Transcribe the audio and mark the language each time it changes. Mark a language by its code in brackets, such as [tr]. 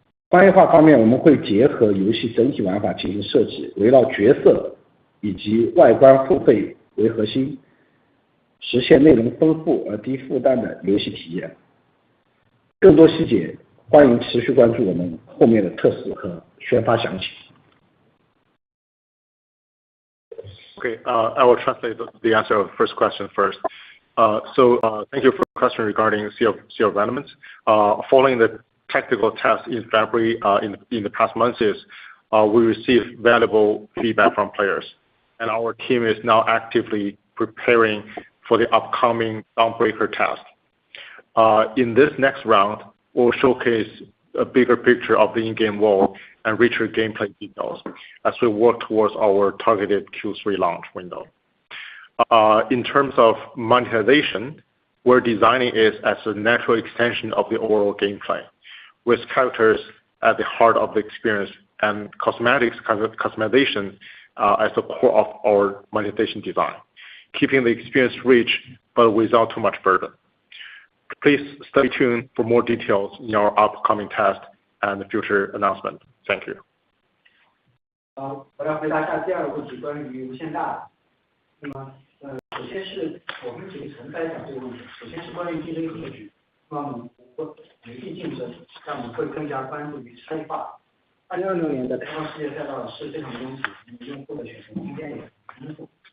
[zh] 商业化方面，我们会结合游戏整体玩法进行设计，围绕角色以及外观付费为核心，实现内容丰富而低负担的游戏体验。更多细节，欢迎持续关注我们后面的测试和宣发详情。 [en] Okay, I will translate the answer of the first question first. Thank you for the question regarding Sea of Remnant. Following the technical test in February in the past months, we received valuable feedback from players, and our team is now actively preparing for the upcoming Dawnbreaker test. In this next round, we'll showcase a bigger picture of the in-game world and richer gameplay details as we work towards our targeted Q3 launch window. In terms of monetization, we're designing it as a natural extension of the overall gameplay, with characters at the heart of the experience and customization as the core of our monetization design, keeping the experience rich but without too much burden. Please stay tuned for more details in our upcoming test and the future announcement. Thank you. [zh] 我来回答一下第2个问题，关于无限大。那么，首先是我们几个层次来讲这个问题。首先是关于竞争格局，那么我们游戏竞争，让我们会更加关注于差异化。 2026年的开放世界赛道是非常拥挤，用户的选择空间也很丰富。